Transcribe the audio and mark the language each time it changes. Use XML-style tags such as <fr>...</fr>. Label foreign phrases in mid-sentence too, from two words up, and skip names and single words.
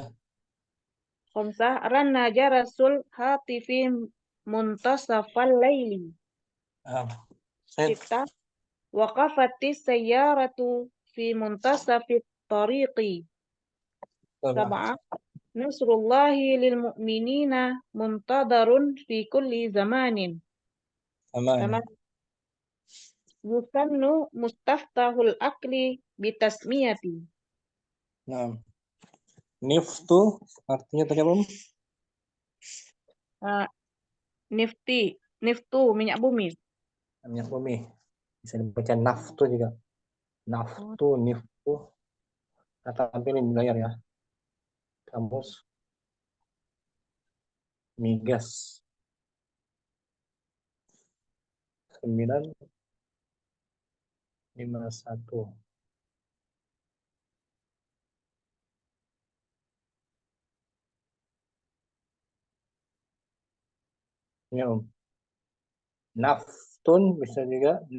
<ar>رنّ جرس الهاتف منتصف الليل. ستة وقفت السيارة في منتصف الطريق. سبعة نصر الله للمؤمنين منتظر في كل زمان. Thamaniyah. يسن مستفتح الأكل بالتسمية.</ar> <id>Nah, niftu artinya tadi apa? Niftu minyak bumi. Minyak bumi. Bisa dibaca naftu juga. Naftu, niftu. Kita tampilin di layar ya. Kamus. Migas. 951. Ya, naftun bisa juga</id>